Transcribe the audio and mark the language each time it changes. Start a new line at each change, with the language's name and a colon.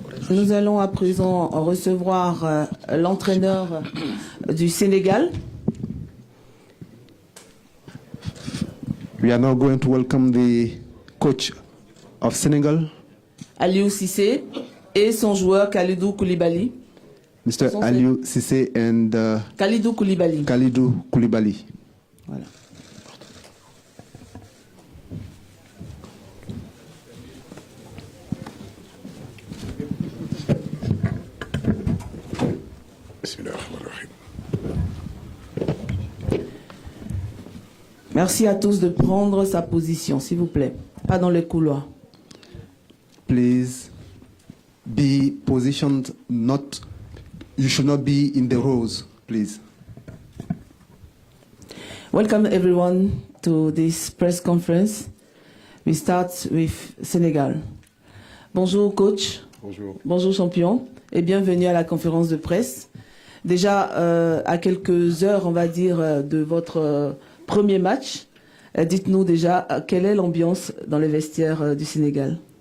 French: Nous allons à présent recevoir l'entraîneur du Sénégal.
English: We are now going to welcome the coach of Senegal,
French: Aliou Cissé, et son joueur Kalidou Koulibaly.
English: Mr. Aliou Cissé and Kalidou Koulibaly. Kalidou Koulibaly.
French: Voilà. Merci à tous de prendre sa position, s'il vous plaît. Pas dans les couloirs.
English: Please be positioned, not, you should not be in the rows, please. Welcome everyone to this press conference. We start with Sénégal.
French: Bonjour coach. Bonjour. Bonjour champion et bienvenue à la conférence de presse. Déjà à quelques heures, on va dire, de votre premier match, dites-nous déjà quelle est l'ambiance dans les vestiaires du Sénégal.